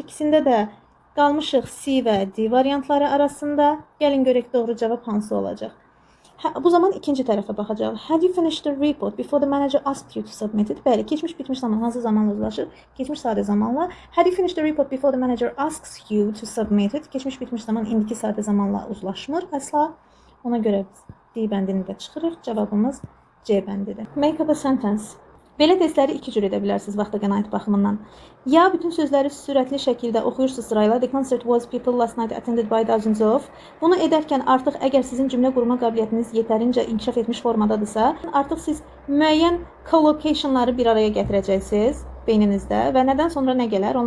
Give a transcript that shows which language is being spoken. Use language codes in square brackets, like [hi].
[az] İkisində də qalmışıq C və D variantları arasında. Gəlin görək doğru cavab hansı olacaq. Bu zaman ikinci tərəfə baxacaq. [en] Had you finished the report before the manager asked you to submit it? [az] Bəli, keçmiş bitmiş zaman hansı zamanla uzlaşır? Keçmiş sadə zamanla. [en] Had you finished the report before the manager asks you to submit it? [az] Keçmiş bitmiş zaman indiki sadə zamanla uzlaşmır əsla. Ona görə D bəndini də çıxırıq. Cavabımız C bəndidir. [en] Make up a sentence. [az] Belə testləri iki cür edə bilərsiniz vaxta qənaət baxımından. Ya bütün sözləri sürətli şəkildə oxuyursunuz sırayla. [en] The concert was people last night attended by thousands of. [az] Bunu edərkən artıq əgər sizin cümlə qurma qabiliyyətiniz yetərincə inkişaf etmiş formadadısa, artıq siz müəyyən collocationları bir araya gətirəcəksiniz beyninizdə və nədən sonra nə gələr?